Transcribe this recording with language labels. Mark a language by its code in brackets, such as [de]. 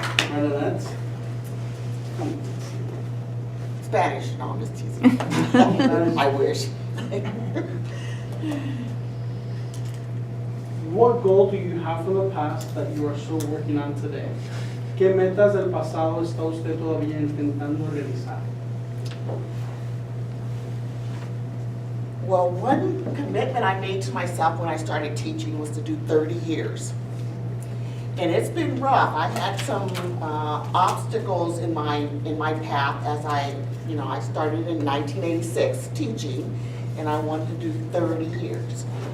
[en] Bernadette? Spanish, no, I'm just teasing. I wish. What goal do you have from the past that you are still working on today? [es] ¿Qué metas del pasado está usted todavía intentando realizar? [en] Well, one commitment I made to myself when I started teaching was to do 30 years. And it's been rough. I had some obstacles in my path as I started in 1986 teaching, and I wanted to do 30 years.